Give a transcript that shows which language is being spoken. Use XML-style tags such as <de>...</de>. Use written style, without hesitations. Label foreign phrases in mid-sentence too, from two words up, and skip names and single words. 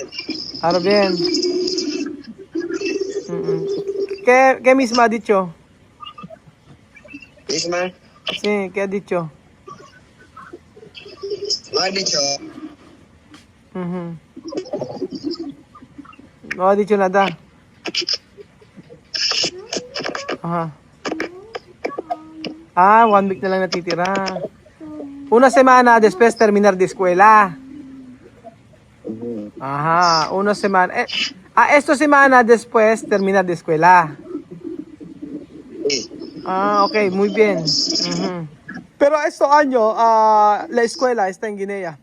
<es>Ahora bien. Mm. ¿Qué misma ha dicho? Misma, Sí, ¿qué ha dicho? no ha dicho. Ujú. No ha dicho nada.</es> <tl>Aha. 1 week na lang natitira.</tl> <es>Una semana después terminar de escuela. Ajá, una semana. Esta semana después terminar de escuela. Sí. Ok, muy bien. Ujú. Pero este año, la escuela está en Guinea.</es>